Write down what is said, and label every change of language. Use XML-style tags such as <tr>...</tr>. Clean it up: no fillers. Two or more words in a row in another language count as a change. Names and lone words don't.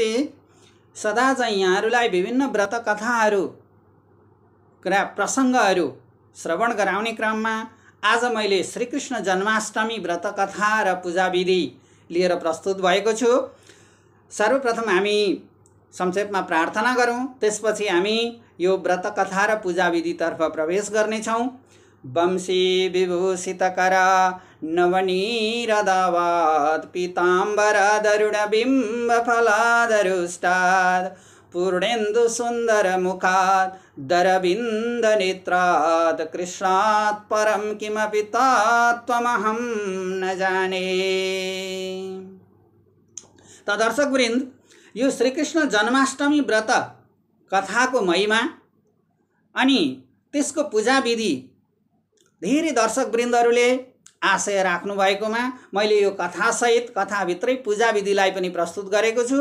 <ne>सदा चाहिँ यहाँहरुलाई विभिन्न व्रत कथाहरु प्रसंगहरु श्रवण गराउने क्रममा आज मैले श्रीकृष्ण जन्माष्टमी व्रत कथा र पूजा विधि लिएर प्रस्तुत भएको छु। सर्वप्रथम हामी संक्षेपमा प्रार्थना गरौं, त्यसपछि हामी यो व्रत कथा र पूजा विधि तर्फ प्रवेश गर्ने छौं।</ne> <sa>वंशी विभूषितकर नवनीरदावाद पीताम्बर दरुण बिम्ब फलादरुष्टाद पूर्णेन्दु सुंदर मुखाद दरबिंद नेत्राद कृष्णात् परम किमपि तत्त्वमहं न जाने।</sa> <ne>त दर्शक वृन्द, यो श्रीकृष्ण जन्माष्टमी व्रत कथाको महिमा अनि त्यसको पूजा विधि धेरै दर्शक वृन्दहरूले आशय राख्नु भएकोमा मैले यो कथा सहित कथाभित्रै पूजा विधिलाई पनि प्रस्तुत गरेको छु।</ne>